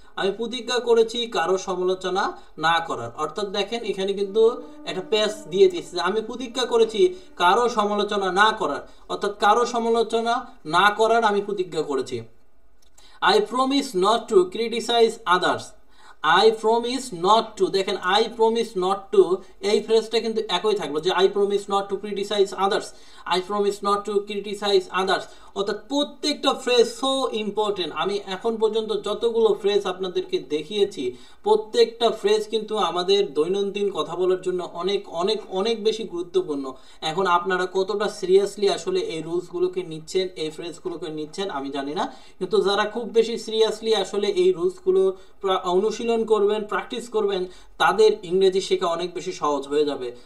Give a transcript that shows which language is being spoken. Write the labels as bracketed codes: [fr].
[bn] আমি প্রতিজ্ঞা করেছি কারো সমালোচনা না করার, অর্থাৎ দেখেন এখানে কিন্তু একটা পেস দিয়ে দিচ্ছে, আমি প্রতিজ্ঞা করেছি কারো সমালোচনা না করার, অর্থাৎ কারো সমালোচনা না করার আমি প্রতিজ্ঞা করেছি। [en] I promise not to criticize others. I promise not to, দেখেন I promise not to [bn] এই ফ্রেজটা কিন্তু একই থাকলো যে [en] I promise not to criticize others, I promise not to criticize others, [bn] অর্থাৎ প্রত্যেকটা ফ্রেজ [en] So important. [bn] আমি এখন পর্যন্ত যতগুলো ফ্রেজ আপনাদেরকে দেখিয়েছি প্রত্যেকটা ফ্রেজ কিন্তু আমাদের দৈনন্দিন কথা বলার জন্য অনেক অনেক অনেক বেশি গুরুত্বপূর্ণ। এখন আপনারা কতটা সিরিয়াসলি আসলে এই রুলসগুলোকে নিচ্ছেন, এই ফ্রেজগুলোকে নিচ্ছেন আমি জানি না, কিন্তু যারা খুব বেশি সিরিয়াসলি আসলে এই রুলসগুলো অনুশীলন করবেন, প্র্যাকটিস করবেন, তাদের ইংরেজি শেখা অনেক বেশি সহজ হয়ে যাবে।